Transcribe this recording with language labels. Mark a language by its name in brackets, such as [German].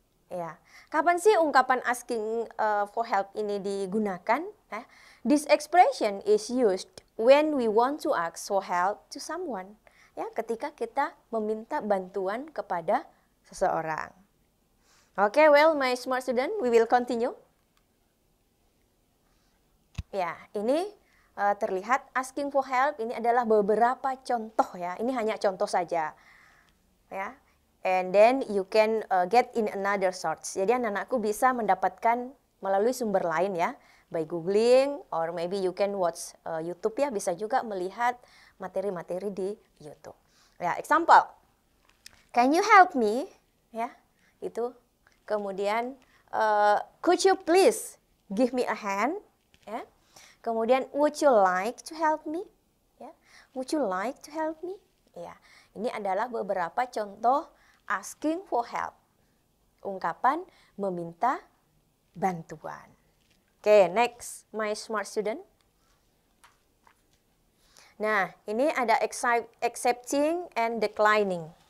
[Indonesian] Ya, kapan sih ungkapan [English] asking for help [Indonesian] ini digunakan? [English] This expression is used when we want to ask for help to someone. [Indonesian] Ya, ketika kita meminta bantuan kepada seseorang. [English] Oke, well, my smart student, we will continue. [Indonesian] Ya, ini terlihat [English] asking for help [Indonesian] ini adalah beberapa contoh ya. Ini hanya contoh saja. Ya. [English] And then you can get in another source. [Indonesian] Jadi anak-anakku bisa mendapatkan melalui sumber lain ya. [English] By googling or maybe you can watch YouTube ya, [Indonesian] bisa juga melihat materi-materi di YouTube. [English] Ya, example. Can you help me? [Indonesian] Ya, itu. [English] Kemudian could you please give me a hand? Ya. Kemudian would you like to help me? Ya. Would you like to help me? [Indonesian] Ya. Ini adalah beberapa contoh [English] asking for help. [Indonesian] Ungkapan meminta bantuan. [English] Oke, next, my smart student. [Indonesian] Nah, ini ada [English] accepting and declining.